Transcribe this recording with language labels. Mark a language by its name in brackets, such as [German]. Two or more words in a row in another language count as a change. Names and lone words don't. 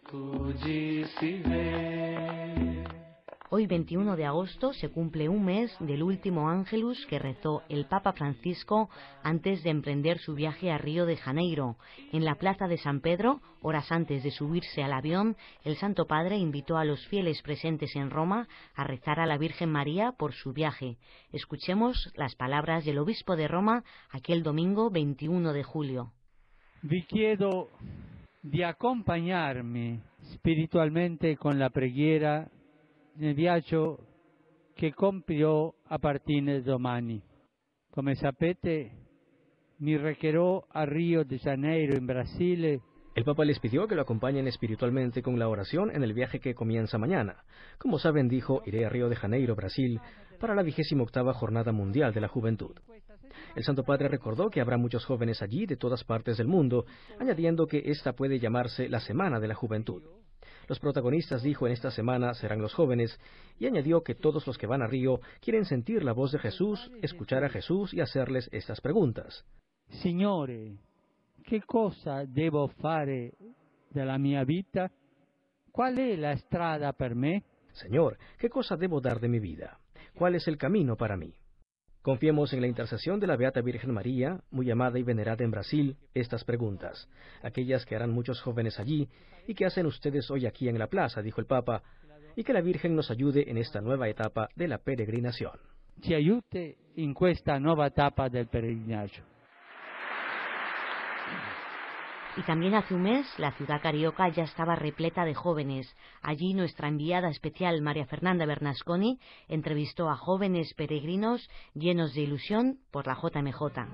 [Spanish] Hoy, 21 de agosto, se cumple un mes del último Ángelus que rezó el Papa Francisco antes de emprender su viaje a Río de Janeiro. En la Plaza de San Pedro, horas antes de subirse al avión, el Santo Padre invitó a los fieles presentes en Roma a rezar a la Virgen María por su viaje. Escuchemos las palabras del obispo de Roma aquel domingo 21 de julio. [Italian] Vi chiedo di accompagnarmi spiritualmente con la preghiera nel viaggio che compirò a partire domani. Come sapete, mi recherò a Rio de Janeiro, en Brasile. [Spanish] El Papa les pidió que lo acompañen espiritualmente con la oración en el viaje que comienza mañana. Como saben, dijo, iré a Río de Janeiro, Brasil, para la 28ª Jornada Mundial de la Juventud. El Santo Padre recordó que habrá muchos jóvenes allí de todas partes del mundo, añadiendo que esta puede llamarse la Semana de la Juventud. Los protagonistas, dijo, en esta semana serán los jóvenes, y añadió que todos los que van a Río quieren sentir la voz de Jesús, escuchar a Jesús y hacerles estas preguntas. [Italian] Signore, che cosa devo fare della mia vita? Qual è la strada per me? [Spanish] Señor, ¿qué cosa debo dar de mi vida? ¿Cuál es el camino para mí? Confiemos en la intercesión de la Beata Virgen María, muy amada y venerada en Brasil, estas preguntas, aquellas que harán muchos jóvenes allí y que hacen ustedes hoy aquí en la plaza, dijo el Papa, y que la Virgen nos ayude en esta nueva etapa de la peregrinación. [Italian] Ci aiuti in questa nuova etapa del peregrinaggio. [Spanish] Y también hace un mes, la ciudad carioca ya estaba repleta de jóvenes. Allí nuestra enviada especial, María Fernanda Bernasconi, entrevistó a jóvenes peregrinos llenos de ilusión por la JMJ.